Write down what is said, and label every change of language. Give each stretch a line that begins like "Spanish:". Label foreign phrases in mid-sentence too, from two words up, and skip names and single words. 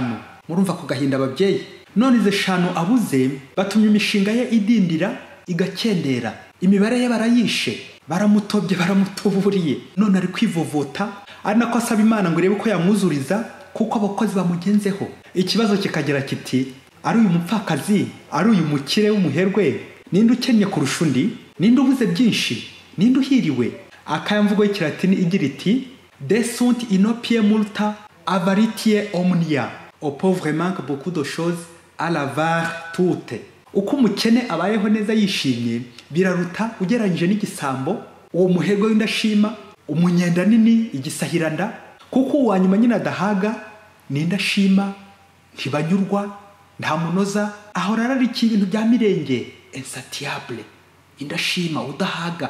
Kinyarwanda: Murumva ku gahinda ababyeyi. None izo 5 abuze batumye imishinga ye idindira igakendera, imibare ye barayishe, baramutobye, baramutuburiye, none ari kwivovota, ari nako asaba Imana ngo irebe ko yamwuzuriza kuko abakozi bamugenzeho. Ikibazo kikagira kiti, ari uyu mupfakazi, ari uyu mukire w'umuherwe, ninde ukennye kurusha undi? Ninde ubuze byinshi? Ninde uhiriwe? Akayamvugo y'ikilatini igira iti,
Latin: desunt inopie multa avaritie omnia,
French: au pauvre manque beaucoup de choses à l'avoir toute.
Kinyarwanda: Uko umukene abayeho neza yishimye biraruta ugereranyije n'igisambo, uwo muherwe w'indashima, umunyenda nini, igisahiranda, kuko uwanyuma nyine adahaga n'indashima, ntibanyurwa, nta munoza, ahora ararika ibintu bya mirenge, insatiable, indashima, udahaga.